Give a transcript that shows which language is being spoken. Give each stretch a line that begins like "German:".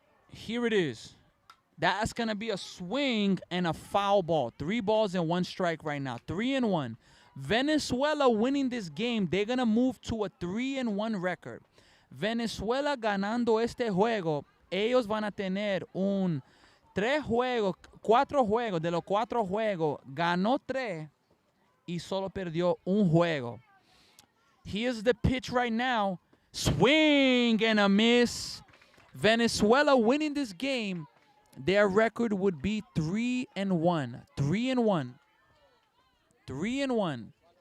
English: Here it is. That's going to be a swing and a foul ball. 3 balls and 1 strike right now. 3-1. Venezuela winning this game, they're going to move to a 3-1 record.
Spanish: Venezuela ganando este juego, ellos van a tener un 4 juegos. De los 4 juegos, ganó 3 y solo perdió un juego.
English: Here's the pitch right now. Swing and a miss. Venezuela winning this game, their record would be 3-1. 3-1. 3-1.